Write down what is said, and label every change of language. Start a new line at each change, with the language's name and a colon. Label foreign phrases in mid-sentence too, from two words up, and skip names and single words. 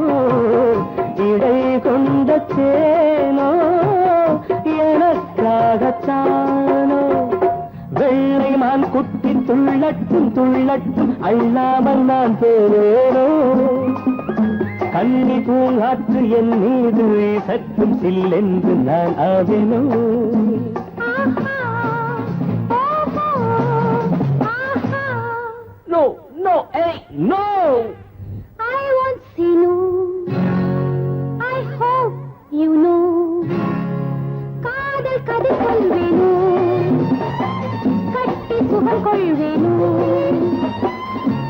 Tamil: இடை கொண்ட தேனோ, எனக்காகத்தானோ. வெள்ளை மான் குட்டி துள்ளட்டும் துள்ளட்டும், அள்ளாமல் நான் போவேனோ. கன்னி பூங்காற்று என் மீது சற்றும் சில்லென்று நான் ஆவேனோ.
English: No, no, hey, no! I won't say no. I hope you know.
Tamil: காதல் கதை சொல்வேனோ, கட்டி சுகம் கொள்வேனோ.